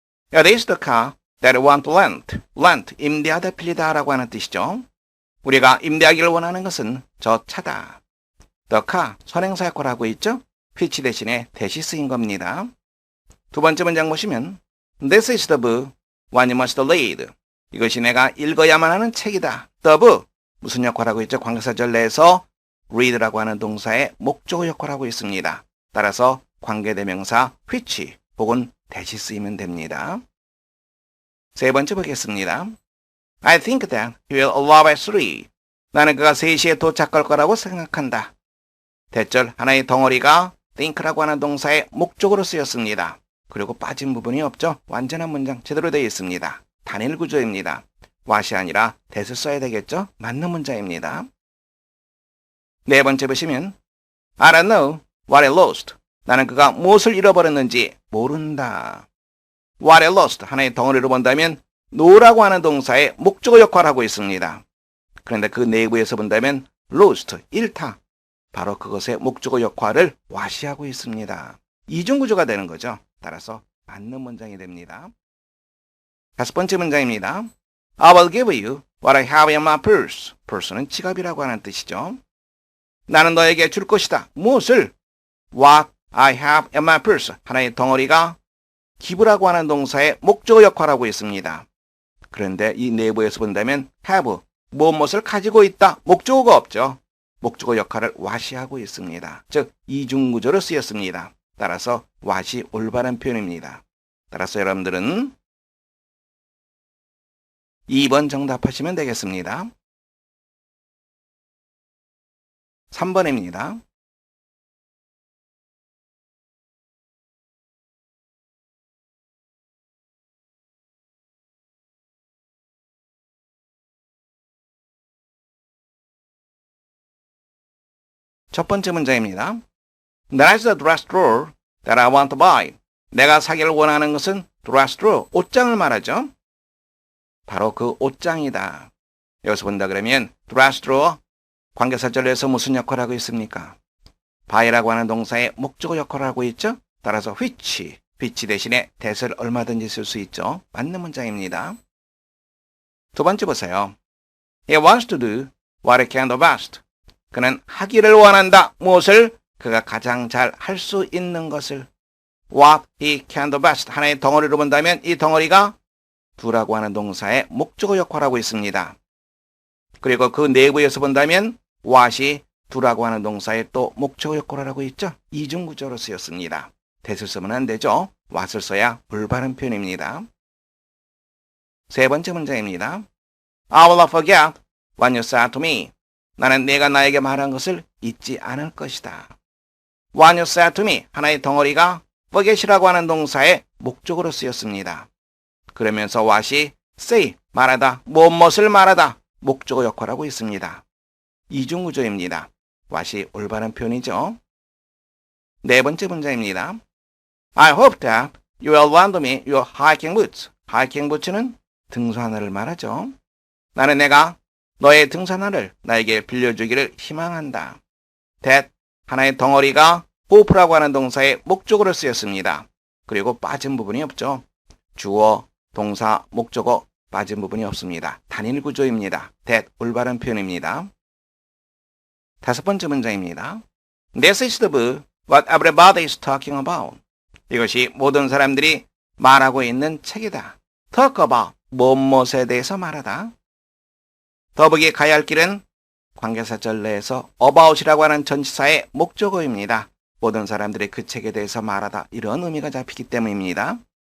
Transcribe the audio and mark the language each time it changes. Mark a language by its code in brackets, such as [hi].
[en] This is the car that I want to rent. [ko] rent, 임대하다, 빌리다 라고 하는 뜻이죠. 우리가 임대하기를 원하는 것은 저 차다. The car, 선행사 역할을 하고 있죠. which 대신에 대시 쓰인 겁니다. 두 번째 문장 보시면 [en] This is the book one you must read. [ko] 이것이 내가 읽어야만 하는 책이다. [en] The book, [ko] 무슨 역할을 하고 있죠? 관계사절 내에서 read라고 하는 동사의 목적어 역할을 하고 있습니다. 따라서 관계대명사 which 혹은 대시 쓰이면 됩니다. 세 번째 보겠습니다. [en] I think that he will arrive at 3. [ko] 나는 그가 3시에 도착할 거라고 생각한다. 대절 하나의 덩어리가 think라고 하는 동사의 목적으로 쓰였습니다. 그리고 빠진 부분이 없죠. 완전한 문장 제대로 되어 있습니다. 단일 구조입니다. what이 아니라 that을 써야 되겠죠. 맞는 문장입니다. 네 번째 보시면 [en] I don't know what I lost. [ko] 나는 그가 무엇을 잃어버렸는지 모른다. [en] what I lost, [ko] 하나의 덩어리로 본다면 know라고 하는 동사의 목적어 역할을 하고 있습니다. 그런데 그 내부에서 본다면 lost, 잃다. 바로 그것의 목적어 역할을 what이 하고 있습니다. 이중구조가 되는 거죠. 따라서 맞는 문장이 됩니다. 다섯 번째 문장입니다. [en] I will give you what I have in my purse. [ko] purse는 지갑이라고 하는 뜻이죠. 나는 너에게 줄 것이다. 무엇을? [en] What I have in my purse. [ko] 하나의 덩어리가 기부라고 하는 동사의 목적어 역할을 하고 있습니다. 그런데 이 내부에서 본다면 have, 무엇을 가지고 있다. 목적어가 없죠. 목적어 역할을 what이 하고 있습니다. 즉 이중구조로 쓰였습니다. 따라서 what이 올바른 표현입니다. 따라서 여러분들은 2번 정답하시면 되겠습니다. 3번입니다. 첫 번째 문제입니다. [en] That is the dress drawer that I want to buy. [ko] 내가 사기를 원하는 것은 dress drawer, 옷장을 말하죠. 바로 그 옷장이다. 여기서 본다 그러면 dress drawer, 관계사절에서 무슨 역할을 하고 있습니까? by라고 하는 동사의 목적어 역할을 하고 있죠? 따라서 which 대신에 that을 얼마든지 쓸 수 있죠. 맞는 문장입니다. 두 번째 보세요. [en] He wants to do what he can do best. [ko] 그는 하기를 원한다. 무엇을? 그가 가장 잘 할 수 있는 것을. [en] What he can do best. [ko] 하나의 덩어리로 본다면 이 덩어리가 do라고 하는 동사의 목적어 역할을 하고 있습니다. 그리고 그 내부에서 본다면 what이 do라고 하는 동사의 또 목적어 역할을 하고 있죠. 이중구조로 쓰였습니다. that을 쓰면 안 되죠. what을 써야 올바른 표현입니다. 세 번째 문장입니다. [en] I will not forget what you said to me. [ko] 나는 내가 나에게 말한 것을 잊지 않을 것이다. [en] What you said to me. [ko] 하나의 덩어리가 forget이라고 하는 동사의 목적으로 쓰였습니다. 그러면서 what이 say, 말하다, 무엇을 말하다, 목적어 역할을 하고 있습니다. 이중구조입니다. what이 올바른 표현이죠. 네 번째 문장입니다. [en] I hope that you will lend me your hiking boots. [ko] hiking boots는 등산화를 말하죠. 나는 내가 너의 등산화를 나에게 빌려주기를 희망한다. that 하나의 덩어리가 hope라고 하는 동사의 목적어로 쓰였습니다. 그리고 빠진 부분이 없죠. 주어, 동사, 목적어 빠진 부분이 없습니다. 단일 구조입니다. that 올바른 표현입니다. 다섯 번째 문장입니다. [en] This is the book what everybody is talking about. [ko] 이것이 모든 사람들이 말하고 있는 책이다. talk about, 무엇에 대해서 말하다. 더북이 가야 할 길은 관계사절 내에서 about이라고 하는 전치사의 목적어입니다. 모든 사람들이 그 책에 대해서 말하다. 이런 의미가 잡히기 때문입니다.